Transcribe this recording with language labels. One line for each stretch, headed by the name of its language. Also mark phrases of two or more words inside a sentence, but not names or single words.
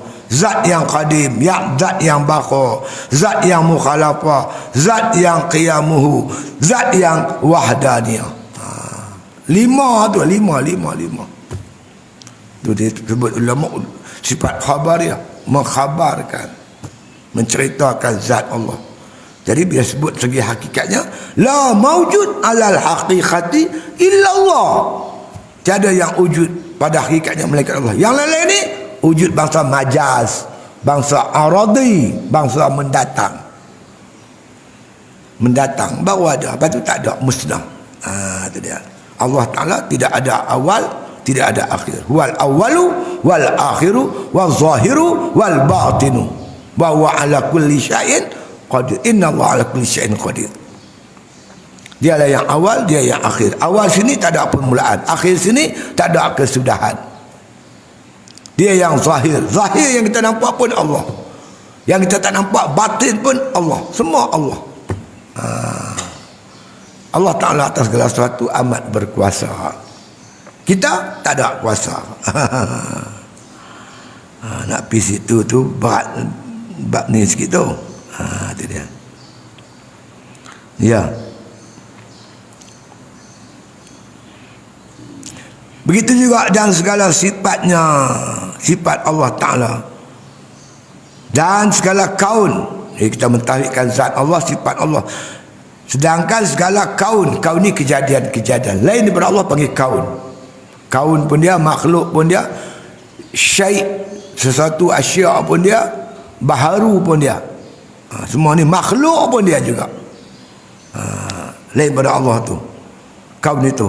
Malay: Zat yang qadim, zat yang baqa, zat yang mukhalafah, zat yang qiyamuhu, zat yang wahdaniyah. Lima tu, lima. Tu dia sebut ulama sifat khabariyah, mengkhabarkan, menceritakan zat Allah. Jadi bila sebut segi hakikatnya,
Arabic: لا موجود على الحقيقة إلا الله.
Malay: Tiada yang wujud pada hakikatnya melainkan Allah. Yang lain-lain ni wujud bangsa majaz, bangsa aradi, bangsa mendatang. Mendatang baru ada, lepas tu tak ada, musnah. Itu dia. Allah Ta'ala tidak ada awal, tidak ada akhir.
Arabic: والأول والآخر والظاهر والباطن. وهو على كل شيء قدير. إن الله على كل شيء قدير.
Malay: Dia lah yang awal, dia yang akhir. Awal sini tak ada permulaan, akhir sini tak ada kesudahan. Dia yang zahir. Zahir yang kita nampak pun Allah. Yang kita tak nampak batin pun Allah. Semua Allah. Allah Ta'ala atas segala sesuatu amat berkuasa. Kita tak ada kuasa. Nak pergi situ tu berat, bab ni sikit tu. Itu dia. Ya. Begitu juga dan segala sifatnya, sifat Allah Ta'ala dan segala kaun. Jadi kita mentauhidkan zat Allah, sifat Allah. Sedangkan segala kaun, kaun ni kejadian-kejadian lain daripada Allah panggil kaun. Kaun pun dia, makhluk pun dia, syai', sesuatu asya' pun dia, baharu pun dia. Semua ni makhluk pun dia juga. Lain pada Allah tu, kaum itu.